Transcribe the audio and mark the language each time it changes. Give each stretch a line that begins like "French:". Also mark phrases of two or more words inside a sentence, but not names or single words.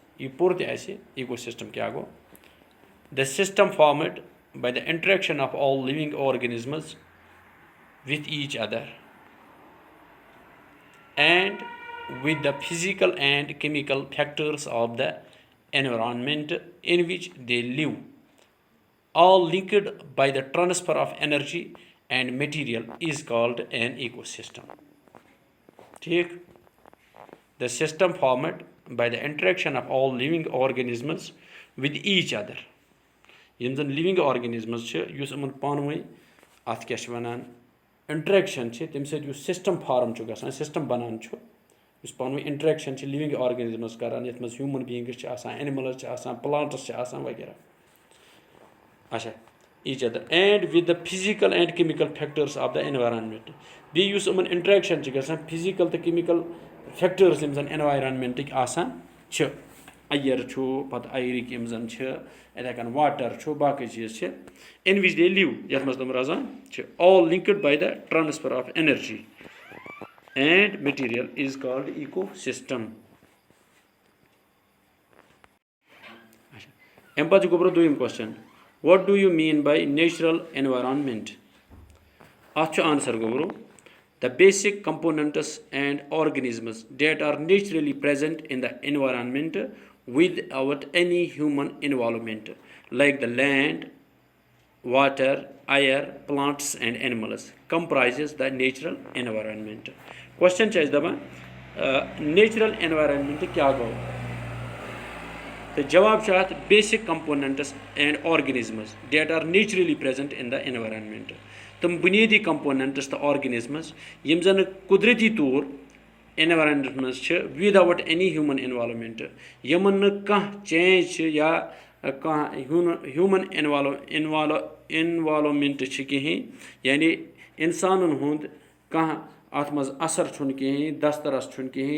English: You
Kashmiri: پرٛژھتہٕ اَسہِ
English: ecosystem
Kashmiri: کیاہ گوٚو?
English: The system formed by the interaction of all living organisms with each other and with the physical and chemical factors of the environment in which they live, all linked by the transfer of energy and material, is called an ecosystem. Take the system formed by the interaction of all living organisms with each other.
Kashmiri: یِم زَن
English: living organisms
Kashmiri: چھِ یُس یِمن پانہٕ ؤنۍ اَتھ کیاہ چھِ وَنان اِنٹریکشن چھِ تَمہِ سۭتۍ یُس
English: system form
Kashmiri: چھُ گژھان سِسٹم بَنان چھُ یُس پانہٕ ؤنۍ اِنٹریکشن چھِ
English: living organisms
Kashmiri: کران یَتھ منٛز
English: human beings
Kashmiri: چھِ آسان اینِمٕلز چھِ آسان پٕلانٹٕس چھِ آسان وغیرہ اچھا
English: each other and with the physical and chemical factors of the environment
Kashmiri: بیٚیہِ یُس یِمن اِنٹریکشن چھِ گژھان فِزِکل تہٕ کیمِکل فیکٹٲرٕس یِم زَن اینوارنمنٹٕکۍ آسان چھِ اَیر چھُ پَتہٕ اَیرٕکۍ یِم زَن چھِ یِتھٕے کٔنۍ واٹر چھُ باقٕے چیٖز چھِ
English: in which they live
Kashmiri: یَتھ منٛز تِم روزان چھِ
English: all linked by the transfer of energy and material is called ecosystem.
Kashmiri: اَمہِ پَتہٕ چھُ گوٚبرو دوٚیِم کوسچن
English: what do you mean by natural environment.
Kashmiri: اَتھ چھُ آنسر گوٚبرو
English: the basic components and organisms that are naturally present in the environment without any human involvement, like the land, water, air, plants and animals, comprises the natural environment. Question is natural environment
Kashmiri: کیاہ گوٚو?
English: The jawab is basic components and organisms that are naturally present in the environment.
Kashmiri: تم بُنیٲدی کمپوننٹس تہٕ آرگنزمز یِم زن قدرتی طور اینوارنمنٹ منٛز چھِ
English: without any human involvement
Kashmiri: یِمن نہٕ کانٛہہ چینج چھِ یا کانٛہہ ہیوٗمن انوالومینٹ چھِ کِہیٖنۍ یعنی اِنسانن ہُنٛد کانٛہہ اَتھ منٛز اثر چھُنہٕ کِہیٖنۍ دسترس چھُنہٕ کِہیٖنۍ